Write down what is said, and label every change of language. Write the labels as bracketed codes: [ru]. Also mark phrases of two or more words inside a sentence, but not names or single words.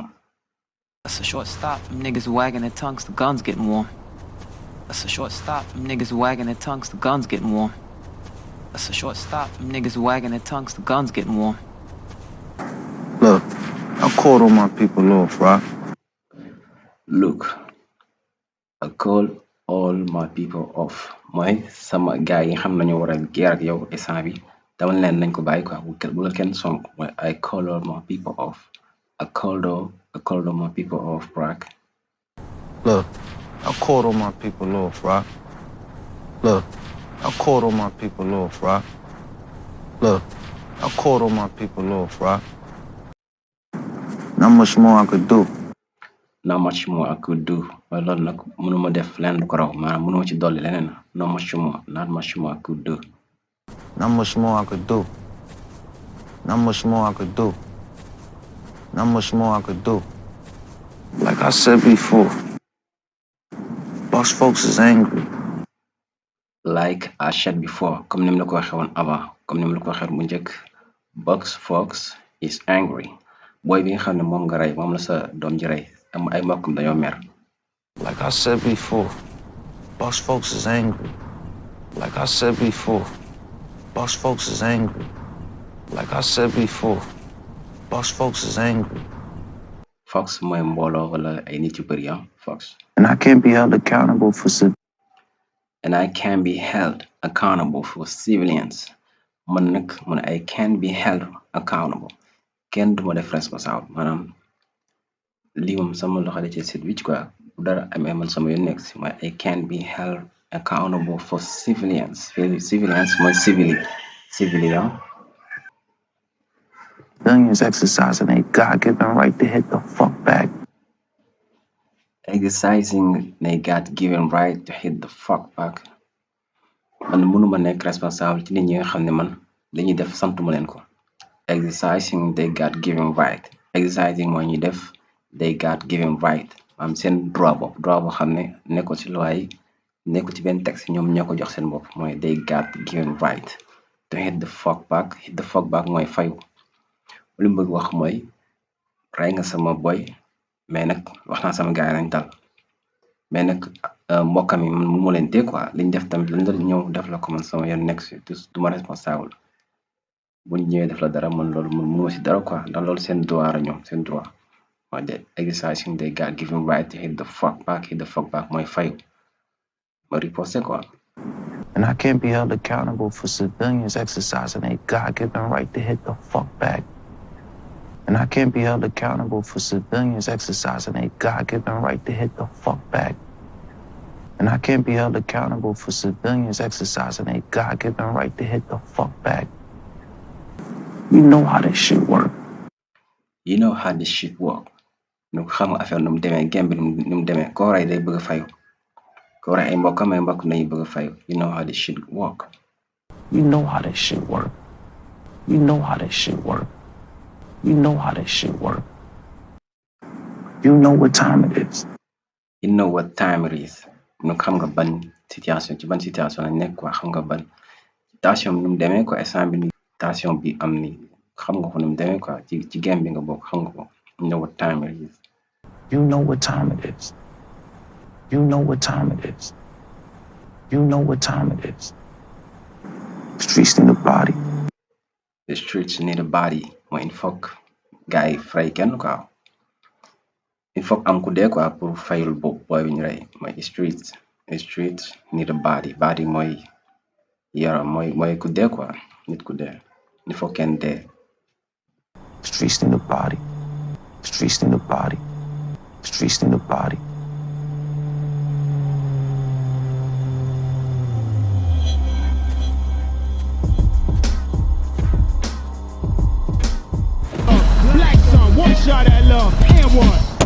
[en] That's a short stop from niggas wagging their tongues to guns getting warm. That's a short stop from niggas wagging their tongues to guns getting warm. That's a short stop from niggas wagging their tongues to guns getting warm. look, I called all my people off, Rock. Look, I call all my people off [wo] mooy sama gars yi xam nañu war a guerre ak yow instant bi dama leen nañ ko bàyyi quoi bu la kenn song mooy [en] I call all my people off. I called all my people off, Brock. Look, I called all my people off, Rock. Look, I called all my people off, Rock. Look, I called all my people off, Rock. Not much more I could do. Not much more I could do [wo] waaye loolu nag mënuma def leen lu ko raw maanaam mënuma ci dolli leneen [en] not much more I could do. Not much more I could do. Not much more I could do. Not much more I could do. Like I said before, boss folks is angry. Like I said before [wo] comme ni mu la ko waxee woon avant comme ni mu la ko waxee bu njëkk [en] box fox is angry [wo] booy bi nga xam ne moom nga rey moom la sa doom ji rey am ay mbokkam dañoo mer. [en] Like I said before, boss folks is angry. Like I said before, boss folks is angry. Like I said before, boss folks is angry. [wo] Fox mooy mbooloo wala ay nit yu bëri fox. [en] And I can't be held accountable for And I can be held accountable for civilians. [wo] Man nag man [en] I can be held accountable [wo] kenn duma def responsable maanaam lii moom sama loxo da ci set wicc quoi bu dara amee man sama yoon nekk si mooy [en] I can be held accountable for civilians [wo] mooy civilian. [en] Billions exercising a God-given right to hit the fuck back. Exercising their God-given right to hit the fuck back. [wo] Man mënuma nekk responsable ci nit ñi nga xam ne man dañuy def santuma leen ko. [en] Exercising their God-given right. [wo] Exercising mooy ñuy def [en] their God-given right [wo] am seen droit boo xam ne nekkul ci loi yi nekkul ci benn texte ñoom ñoo ko jox seen bopp mooy their [en] God-given right to hit the fuck back [wo] mooy fayu lu mu bëgg wax mooy rey nga sama boy mais nag wax naa sama gars yi nañ dal mais nag mbokkam yi man mu leen dee quoi liñ def tamit lañ doon ñëw def la ko man sama yoon nekk si du ma responsable buñ ñëwee def la dara man loolu man mënuma si dara quoi ndax loolu seen droit la ñoom seen droit mooy de [en] exercising they got given right to hit the fuck back [wo] mooy fayu ma riposte quoi. [en] And I can't be held accountable for civilians exercising a God-given right to hit the fuck back. And I can't be held accountable for civilians exercising a God-given right to hit the fuck back. And I can't be held accountable for civilians exercising a God-given right to hit the fuck back. You know how this shit work. You know how this shit work. [wo] Nu xam nga affaire nu mu demee game bi nu mu demee koo rey day bëgg a fayu koo rey ay mbokkam nañu bëgg a fayu. [en] You know how this shit work. You know how this shit work. You know how this shit work. You know how this shit work. You know what time it is. You know what time it is. [wo] Nu xam nga ban situation ci ban situation lañ nekk quoi xam nga ban situation bi nu mu demee quoi instant bi ni situation bi am ni xam nga ko nu mu demee quoi ci game bi nga bokk xam nga ko. [en] You know what time it is. You know what time it is. You know what time it is. You know what time it is. The streets need a body. The streets need a body [wo] mooy [fr] il faut [wo] gars yi fay kenn quoi [fr] il faut [wo] am ku dee quoi pour fayul bopp booy bi ñu rey mooy [en] streets Street need a body. [wo] Body mooy yaram mooy ku dee quoi, nit ku dee. [fr] Il faut [wo] kenn dee. [en] Streets need a body. Streets need a body. Streets need a body. Black son, one shot at love, and one.